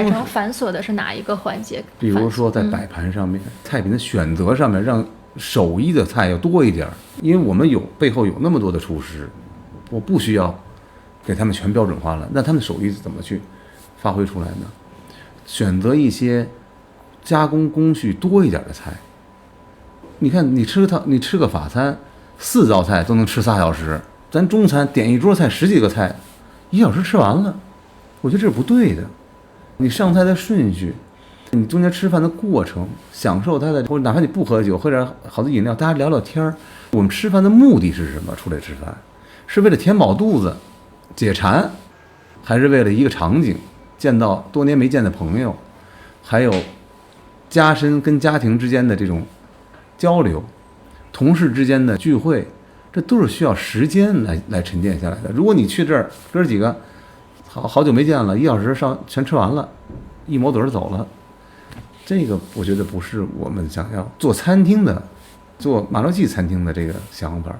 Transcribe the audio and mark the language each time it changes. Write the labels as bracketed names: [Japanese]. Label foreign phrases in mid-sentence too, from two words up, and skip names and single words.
[Chinese] 改成繁瑣的是哪一個環節？比如說在擺盤上面、菜品的選擇上面，讓手藝的菜要多一點。因為我們背後有那麼多的廚師，我不需要給他們全標準化了，那他們手藝怎麼去發揮出來呢？選擇一些加工工序多一點的菜。你看你吃個法餐，4道菜都能吃3小時，咱中餐點一桌菜10幾個菜，1小時吃完了，我覺得這是不對的。你上菜的順序，你中間吃飯的過程，享受它的，或者哪怕你不喝酒，喝點好的飲料，大家聊聊天。我們吃飯的目的是什麼？出來吃飯是為了填飽肚子解饞，還是為了一個場景，見到多年沒見的朋友，還有加深跟家庭之間的這種交流，同事之間的聚會，這都是需要時間來沉澱下來的。如果你去這兒哥幾個好久沒見了，1小時全吃完了，一抹嘴走了，這個我覺得不是我們想要做餐廳的，做麻六記餐廳的這個想法。